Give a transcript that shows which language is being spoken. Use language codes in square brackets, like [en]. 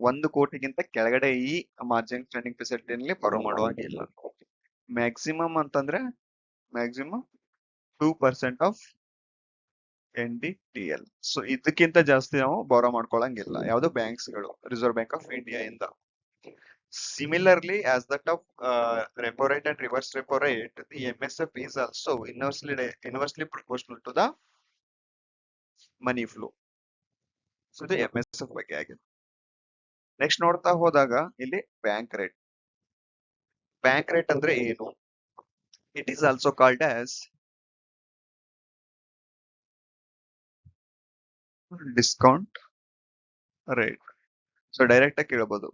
[kn] 1 ಕೋಟಿಗಿಂತ ಕೆಳಗಡೆ ಈ ಮಾರ್ಜಿನ್ ಸ್ಟ್ಯಾಂಡಿಂಗ್ ಫೆಸಿಲಿಟಿನಲ್ಲಿ ಬಾರೋ ಮಾಡುವಾಗಿಲ್ಲ. [en] Maximum ಅಂತಂದ್ರೆ maximum 2% of NDTL. [kn] ಸೊ ಇದಕ್ಕಿಂತ ಜಾಸ್ತಿ ನಾವು ಬಾರೋ ಮಾಡ್ಕೊಳಂಗಿಲ್ಲ. ಯಾವ್ದು? ಬ್ಯಾಂಕ್ಸ್ ಗಳು, ರಿಸರ್ವ್ ಬ್ಯಾಂಕ್ ಆಫ್ ಇಂಡಿಯಾ ಇಂದ. [en] Similarly, as that of repo rate and reverse repo rate, the MSF is also inversely proportional to the money flow. [kn] So ಇದು MSF ಬಗ್ಗೆ ಆಗಿದೆ. ನೆಕ್ಸ್ಟ್ ನೋಡ್ತಾ ಹೋದಾಗ ಇಲ್ಲಿ ಬ್ಯಾಂಕ್ ರೇಟ್ ಅಂದ್ರೆ ಏನು? [en] It is also called as discount rate. [kn] So direct ಆಗಿ ಕೇಳಬಹುದು.